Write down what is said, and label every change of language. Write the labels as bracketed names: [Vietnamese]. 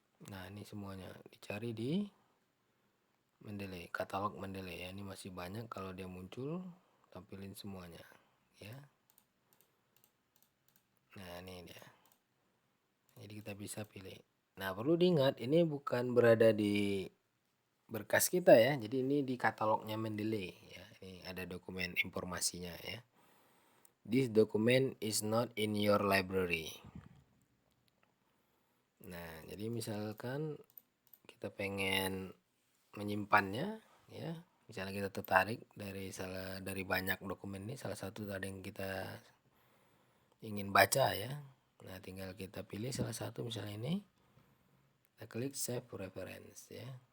[Indonesian] Nah, ini semuanya dicari di Mendeley, katalog Mendeley ya. Ini masih banyak, kalau dia muncul tampilin semuanya ya. Nah, ini dia. Jadi kita bisa pilih. Nah, perlu diingat ini bukan berada di berkas kita ya. Jadi ini di katalognya Mendeley ya. Ini ada dokumen informasinya ya. [English] This document is not in your library. [Indonesian] Nah, jadi misalkan kita pengen menyimpannya ya. Misalnya kita tertarik dari banyak dokumen ini, salah satu tadi yang kita ingin baca ya. Nah, tinggal kita pilih salah satu, misalnya ini. Kita klik save preference ya.